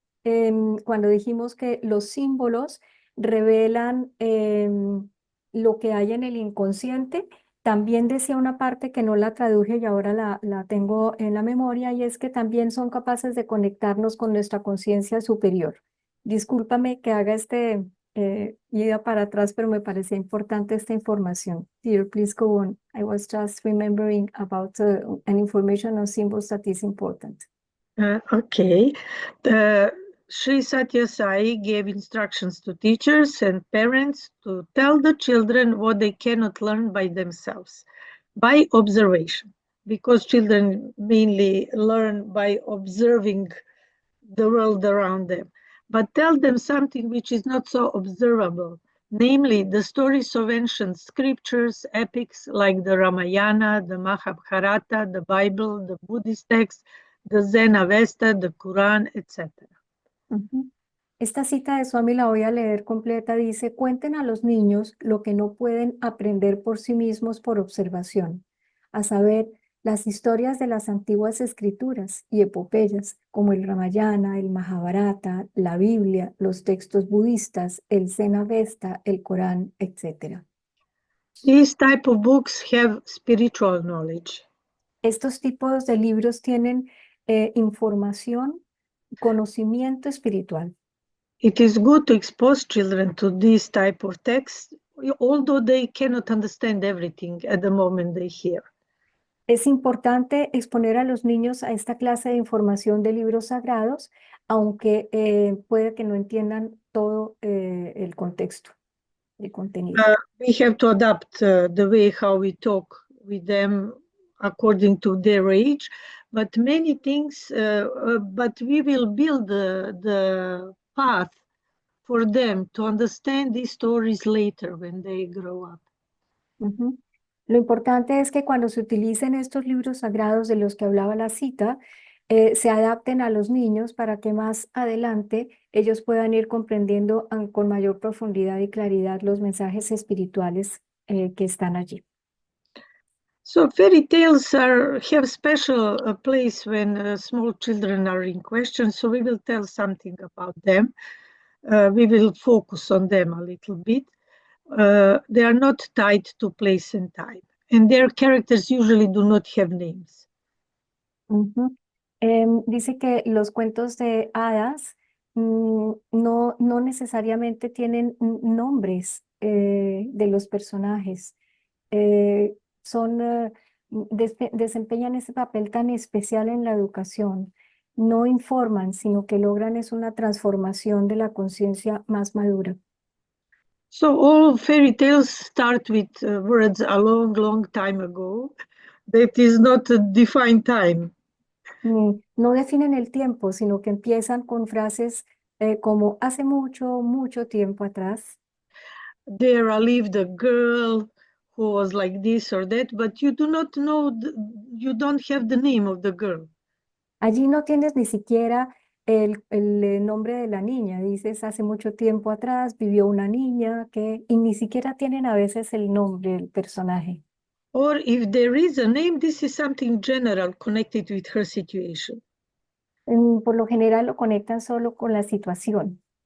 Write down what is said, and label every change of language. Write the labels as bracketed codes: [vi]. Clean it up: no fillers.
[es] Cuando dijimos que los símbolos revelan lo que hay en el inconsciente, también decía una parte que no la traduje y ahora la tengo en la memoria y es que también son capaces de conectarnos con nuestra conciencia superior. Discúlpame que haga ida para atrás, pero me parecía importante esta información. [en] Dear, please go on. I was just remembering about an information on symbols that is important. Okay. Sri Satya Sai gave instructions to teachers and parents to tell the children what they cannot learn by themselves, by observation, because children mainly learn by observing the world around them. But tell them something which is not so observable, namely the stories of ancient scriptures, epics like the Ramayana, the Mahabharata, the Bible, the Buddhist texts, the Zen Avesta, the Quran, etc. Ujú. [es] Esta cita de Swami la voy a leer completa. Dice, cuenten a los niños lo que no pueden aprender por sí mismos por observación, a saber, las historias de las antiguas escrituras y epopeyas, como el Ramayana, el Mahabharata, la Biblia, los textos budistas, el Zen Avesta, el Corán, etc. [en] These type of books have spiritual knowledge. [es] Estos tipos de libros tienen información, conocimiento espiritual. [en] It is good to expose children to this type of texts, although they cannot understand everything at the moment they hear. [es] Es importante exponer a los niños a esta clase de información de libros sagrados, aunque puede que no entiendan todo el contexto, el contenido. [en] We have to adapt the way how we talk with them according to their age, but many things, but we will build the path for them to understand these stories later when they grow up. Ujú. [es] Lo importante es que cuando se utilicen estos libros sagrados de los que hablaba la cita, se adapten a los niños para que más adelante ellos puedan ir comprendiendo con mayor profundidad y claridad los mensajes espirituales que están allí. [en] So fairy tales have special place when small children are in question. So we will tell something about them. We will focus on them a little bit. They are not tied to place and time, and their characters usually do not have names. Ujú. [es] Dice que los cuentos de hadas no necesariamente tienen nombres de los personajes. Desempeñan ese papel tan especial en la educación. No informan, sino que logran es una transformación de la conciencia más madura. [en] So all fairy tales start with words a long, long time ago. That is not a defined time. [es] No definen el tiempo, sino que empiezan con frases como hace mucho, mucho tiempo atrás. [en] There lived a girl who was like this or that, but you do not know, you don't have the name of the girl. [es] Allí no tienes ni siquiera nombre de la niña. Dices, hace mucho tiempo atrás vivió una niña que, y ni siquiera tienen a veces el nombre del personaje. Or if there is a name, this is something general connected with her situation. Por lo general lo conectan solo con la situación,